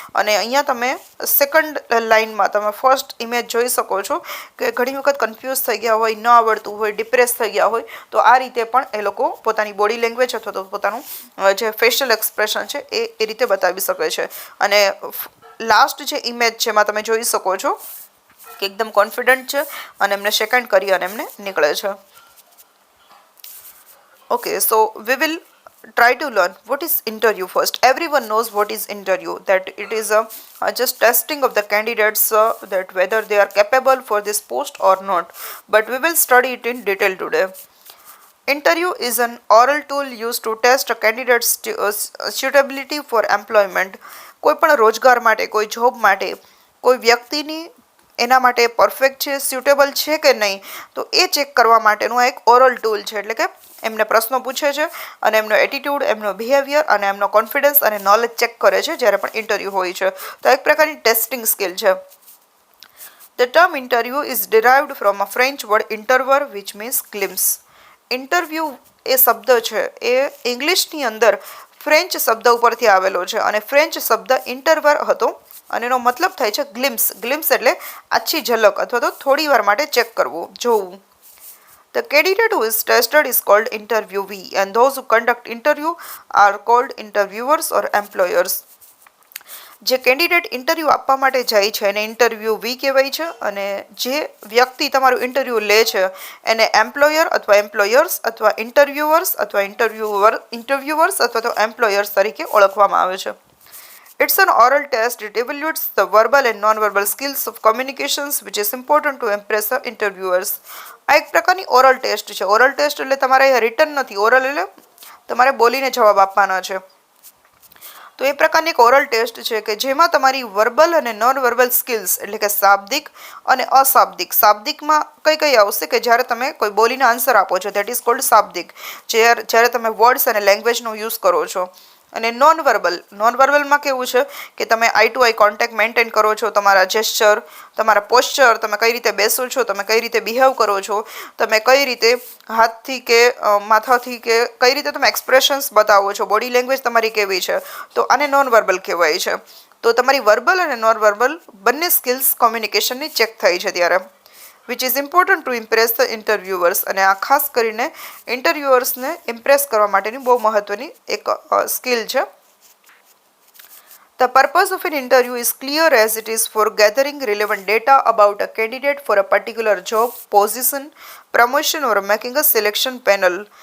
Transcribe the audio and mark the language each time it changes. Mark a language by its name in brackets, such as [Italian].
[Gujarati] અને અહીંયા તમે સેકન્ડ લાઇનમાં તમે ફર્સ્ટ ઇમેજ જોઈ શકો છો કે ઘણી વખત કન્ફ્યુઝ થઈ ગયા હોય, ન આવડતું હોય, ડિપ્રેસ થઈ ગયા હોય, તો આ રીતે પણ એ લોકો પોતાની બોડી લેંગ્વેજ અથવા તો પોતાનું જે ફેશિયલ એક્સપ્રેશન છે એ રીતે બતાવી શકે છે. અને લાસ્ટ જે ઇમેજ છે એમાં તમે જોઈ શકો છો કે એકદમ કોન્ફિડન્ટ છે અને એમને સેકન્ડ કરી અને એમને નીકળે છે. [English] Okay, so we will try to learn what is interview first. Everyone knows what is interview, that it is a just testing of the candidates that whether they are capable for this post or not. But we will study it in detail today. Interview is an oral tool used to test a candidate's suitability for employment. [Gujarati] કોઈ પણ રોજગાર માટે, કોઈ job માટે, કોઈ વ્યક્તિની એના માટે પરફેક્ટ છે, સ્યુટેબલ છે કે નહીં, તો એ ચેક કરવા માટેનું આ એક ઓરલ ટૂલ છે. એટલે કે એમને પ્રશ્નો પૂછે છે અને એમનો એટીટ્યૂડ, એમનો બિહેવિયર અને એમનો કોન્ફિડન્સ અને નોલેજ ચેક કરે છે જ્યારે પણ ઇન્ટરવ્યૂ હોય છે. તો એક પ્રકારની ટેસ્ટિંગ સ્કિલ છે. [English] The term interview is derived from a French word interview which means glimpse. [Gujarati] Interview એ શબ્દ છે એ ઇંગ્લિશની અંદર ફ્રેન્ચ શબ્દ ઉપરથી આવેલો છે અને ફ્રેન્ચ શબ્દ ઇન્ટરવર હતો અને એનો મતલબ થાય છે ગ્લિમ્સ. ગ્લિમ્સ એટલે આછી ઝલક અથવા તો થોડી વાર માટે ચેક કરવું, જોવું. [English] The candidate who is tested is called interviewee and those who conduct interview are called interviewers or employers. [Gujarati] જે કેન્ડિડેટ ઇન્ટરવ્યૂ આપવા માટે જાય છે એને ઇન્ટરવ્યૂવી કહેવાય છે, અને જે વ્યક્તિ તમારું ઇન્ટરવ્યૂ લે છે એને એમ્પ્લોયર અથવા એમ્પ્લોયર્સ અથવા ઇન્ટરવ્યુઅર્સ અથવા ઇન્ટરવ્યુઅર્સ અથવા તો એમ્પ્લોયર્સ તરીકે ઓળખવામાં આવે છે. [English] It's an oral test. It evaluates the verbal and non-verbal skills of communications which is important to impress the interviewers. [Gujarati] આ એક પ્રકારની ઓરલ ટેસ્ટ છે. ઓરલ ટેસ્ટ એટલે તમારે રિટન નથી, ઓરલ એટલે તમારે બોલીને જવાબ આપવાના છે. તો એ પ્રકારની એક ઓરલ ટેસ્ટ છે કે જેમાં તમારી વર્બલ અને નોન વર્બલ સ્કિલ્સ એટલે કે શાબ્દિક અને અશાબ્દિક. શાબ્દિકમાં કઈ કઈ આવશે કે જ્યારે તમે કોઈ બોલીને આન્સર આપો છો, [English] that is called શાબ્દિક, [Gujarati] જ્યારે તમે વર્ડ્સ અને લેંગ્વેજનો યુઝ કરો છો. અને નોન વર્બલમાં કેવું છે કે તમે આઈ ટુ આઈ કોન્ટેક્ટ મેન્ટેન કરો છો, તમારા જેસ્ચર, તમારા પોસ્ચર, તમે કઈ રીતે બેસો છો, તમે કઈ રીતે બિહેવ કરો છો, તમે કઈ રીતે હાથથી કે માથાથી કે કઈ રીતે તમે એક્સપ્રેશન્સ બતાવો છો, બોડી લેંગ્વેજ તમારી કેવી છે, તો આને નોન વર્બલ કહેવાય છે. તો તમારી વર્બલ અને નોન વર્બલ બંને સ્કિલ્સ કોમ્યુનિકેશનની ચેક થઈ છે ત્યારે, [English] which is important to impress the interviewers. [Gujarati] અને આ ખાસ કરીને ઇન્ટરવ્યુઅર્સને ઇમ્પ્રેસ કરવા માટેની બહુ મહત્વની એક સ્કિલ છે. [English] The purpose of an interview is clear as it is for gathering relevant data about a candidate for a particular job, position, promotion or making a selection panel.